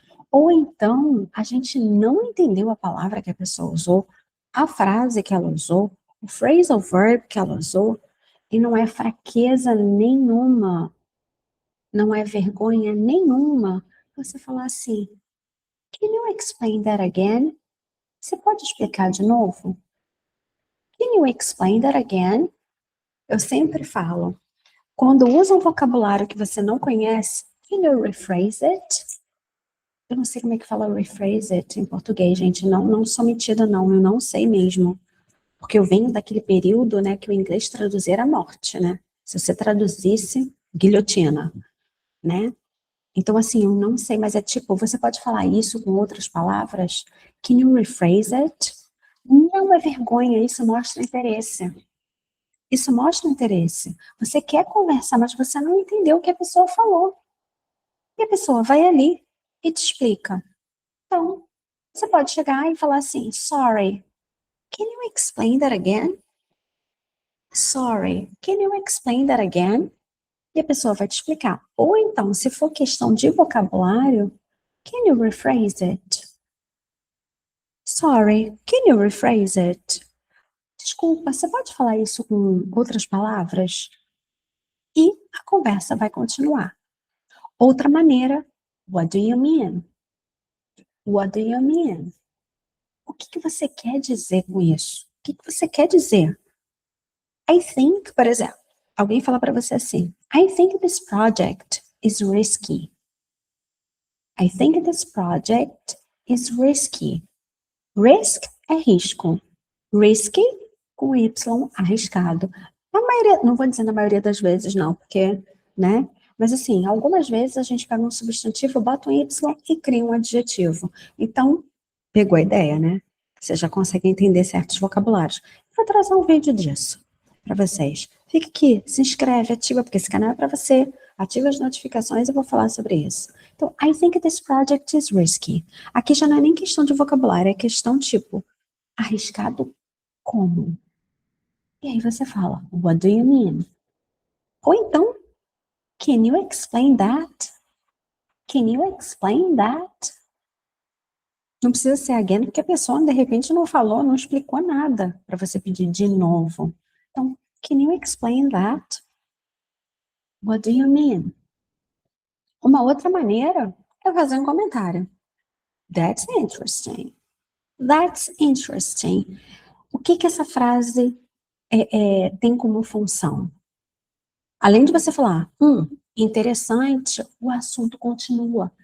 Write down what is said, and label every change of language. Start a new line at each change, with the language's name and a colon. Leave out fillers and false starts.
Portuguese: Ou então, a gente não entendeu a palavra que a pessoa usou, a frase que ela usou, o phrasal verb que ela usou, e não é fraqueza nenhuma, não é vergonha nenhuma você falar assim,
English: can you explain that again?
Portuguese: Você pode explicar de novo?
English: Can you explain that again?
Portuguese: Eu sempre falo, quando usa um vocabulário que você não conhece,
English: can you rephrase it?
Portuguese: Eu não sei como é que fala rephrase it em português, gente. Não sou metida, não. Eu não sei mesmo. Porque eu venho daquele período, né, que o inglês traduzir era morte, né? Se você traduzisse, guilhotina, né? Então, assim, eu não sei, mas é tipo, você pode falar isso com outras palavras?
English: Can you rephrase it?
Portuguese: Não é vergonha, isso mostra interesse. Isso mostra interesse. Você quer conversar, mas você não entendeu o que a pessoa falou. E a pessoa vai ali e te explica. Então, você pode chegar e falar assim,
English: sorry, can you explain that again? Sorry, can you explain that again?
Portuguese: E a pessoa vai te explicar. Ou então, se for questão de vocabulário,
English: can you rephrase it? Sorry, can you rephrase it?
Portuguese: Desculpa, você pode falar isso com outras palavras? E a conversa vai continuar. Outra maneira,
English: what do you mean? What do you mean?
Portuguese: O que você quer dizer com isso? O que você quer dizer?
English: I think,
Portuguese: por exemplo, alguém fala para você assim,
English: I think this project is risky. I think this project is risky.
Portuguese: Risk é risco. Risky, com Y, arriscado. Na maioria, não vou dizer na maioria das vezes, não, porque, né? Mas assim, algumas vezes a gente pega um substantivo, bota um Y e cria um adjetivo. Então, pegou a ideia, né? Você já consegue entender certos vocabulários. Vou trazer um vídeo disso para vocês. Fica aqui, se inscreve, ativa, porque esse canal é para você. Ativa as notificações e eu vou falar sobre isso. Então,
English: I think this project is risky.
Portuguese: Aqui já não é nem questão de vocabulário, é questão tipo, arriscado como? E aí você fala,
English: what do you mean?
Portuguese: Ou então,
English: can you explain that? Can you explain that?
Portuguese: Não precisa ser again, porque a pessoa de repente não falou, não explicou nada para você pedir de novo. Então,
English: can you explain that? What do you mean?
Portuguese: Uma outra maneira é fazer um comentário.
English: That's interesting. That's interesting.
Portuguese: O que essa frase tem como função? Além de você falar, interessante, o assunto continua.